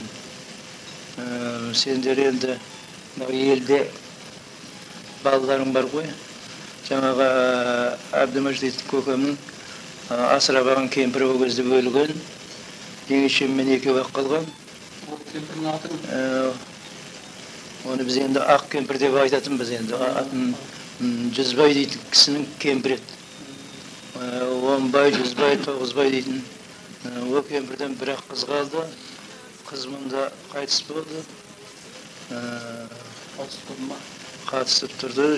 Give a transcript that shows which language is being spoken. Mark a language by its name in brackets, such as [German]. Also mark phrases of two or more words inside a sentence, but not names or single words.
[Kazakh] Сендер енді елде балаларың бар ғой. Жаңағы Әбдімәжит көкемнің асырап алған кемпірі ол кезде өлген. Жеңешеммен екеуі қалған. Kempirin atın. Onu biz endi ak kempir dep aytatınbız endi. Атын Жүзбай дейтін кісінің кемпір еді. 10 бай, 100 бай, 9 бай дейтін. Ол кемпірден бір-ақ қыз қалды. Қыз мұнда қайтыс болды. Қатысып тұрды.